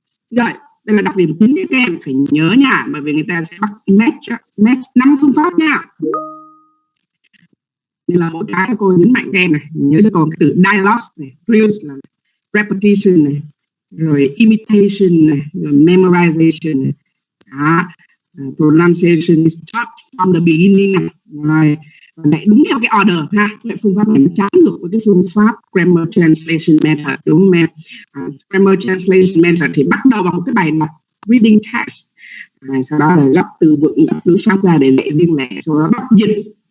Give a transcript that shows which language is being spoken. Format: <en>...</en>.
<vi>Rồi, đây là đặc điểm chính các em phải nhớ nha, bởi vì người ta sẽ bắt match 5 phương pháp nha. Nên là mỗi cái cô nhấn mạnh các em này, nhớ cho con cái từ dialogue này, drills là repetition này, rồi imitation này, rồi memorization này. Đó.</vi> <en>Pronunciation is taught from the beginning</en> <vi>này. Rồi, lại đúng theo cái order ha. Cái phương pháp này nó trái ngược với cái phương pháp grammar translation method, đúng không em? Grammar translation method thì bắt đầu bằng một cái bài đọc reading text, sau đó là gấp từ vựng, gấp từ pháp ra để dạy riêng lẻ, sau đó bắt dịch</vi>